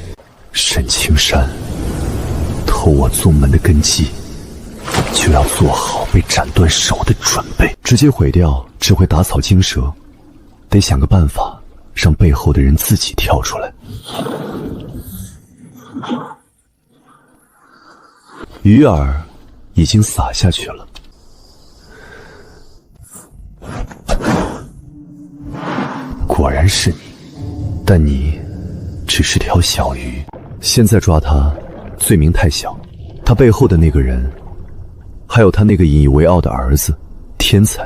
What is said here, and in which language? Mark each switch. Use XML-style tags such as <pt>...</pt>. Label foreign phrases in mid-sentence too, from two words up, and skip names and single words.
<zh>沈青山偷我宗門的根基，就要做好被斬斷手的準備。直接毀掉只會打草驚蛇，得想個辦法讓背後的人自己跳出來。魚兒已經灑下去了，果然是你，但你只是條小魚。現在抓他，罪名太小。他背後的那個人，還有他那個引以為傲的兒子，天才。</zh>